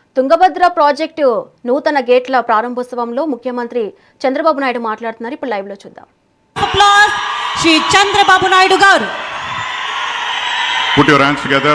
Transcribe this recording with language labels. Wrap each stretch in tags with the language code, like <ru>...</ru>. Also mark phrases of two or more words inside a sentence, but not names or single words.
<te>తుంగభద్ర ప్రాజెక్టు నూతన గేట్ల ప్రారంభోత్సవంలో ముఖ్యమంత్రి చంద్రబాబు నాయుడు మాట్లాడుతున్నారు. ఇప్పుడు లైవ్ లో చూద్దాం. ಶ್ರೀ ಚಂದ್ರಬಾಬು ನಾಯ್ಡು ಗಾರು</te> <en>Put your hands together.</en>